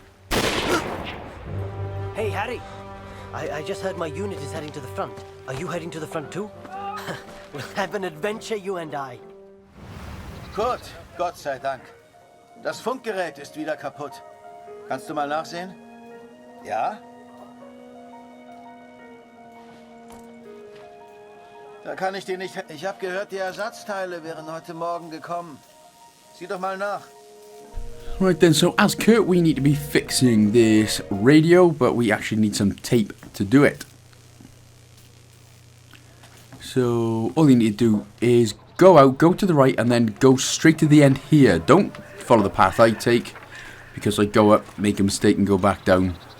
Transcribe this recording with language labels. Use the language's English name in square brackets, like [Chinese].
[English] Hey, Harry. I just heard my unit is heading to the front. Are you heading to the front too? We'll have an adventure, you and I. [German] Kurt, Gott sei Dank. Das Funkgerät ist wieder kaputt. Kannst du mal nachsehen? Ja? Da kann ich dir nicht... Ich habe gehört, die Ersatzteile wären heute Morgen gekommen. Sieh doch mal nach. [English] Right then, so as Kurt, we need to be fixing this radio, but we actually need some tape to do it. So all you need to do is go out, go to the right, and then go straight to the end here. Don't follow the path I take, because I go up, make a mistake, and go back down.